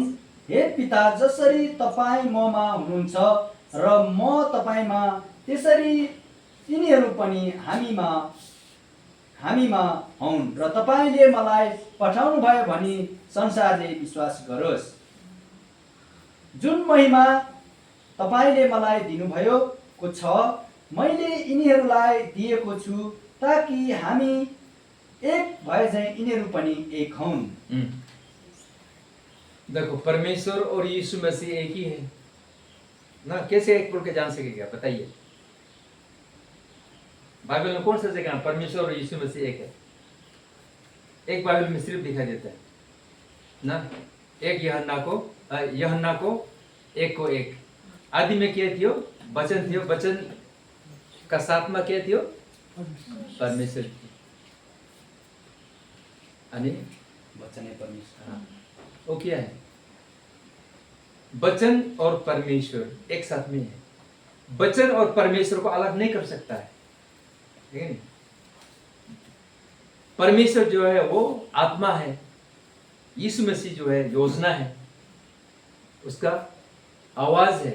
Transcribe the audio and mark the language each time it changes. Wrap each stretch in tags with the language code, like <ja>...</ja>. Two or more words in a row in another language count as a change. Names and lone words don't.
<ne>हे पिता, जसरी तपाईँ ममा हुनुहुन्छ र म तपाईँमा, त्यसरी यिनीहरू पनि हामीमा हुन्, र तपाईँले मलाई पठाउनु भयो भनी संसारले विश्वास गरोस्। जुन महिमा तपाईँले मलाई दिनुभएको छ, मैले यिनीहरूलाई दिएको छु, ताकि हामी एक भए चाहिँ यिनीहरू पनि एक हुन्।</ne> <hi>देखो, परमेश्वर और यीशु मसीह एक ही है ना। कैसे एक बोल के जान सकेगा, बताइए? बाइबल में कौन सा जगह परमेश्वर और यीशु मसीह एक है? एक बाइबल में सिर्फ दिखाई देता है ना। एक यूहन्ना को एक को एक आदि में क्या थियो?</hi> <ne>वचन थियो,</ne> <hi>वचन का साथ में क्या थियो?</hi> <ne>परमेश्वर थियो। अनि</ne> <hi>वचन है परमेश्वर। हाँ, वो क्या है? वचन और परमेश्वर एक साथ में है। वचन और परमेश्वर को अलग नहीं कर सकता है, ठीक है? परमेश्वर जो है वो आत्मा है, यीशु मसीह जो है योजना है, उसका आवाज है।</hi>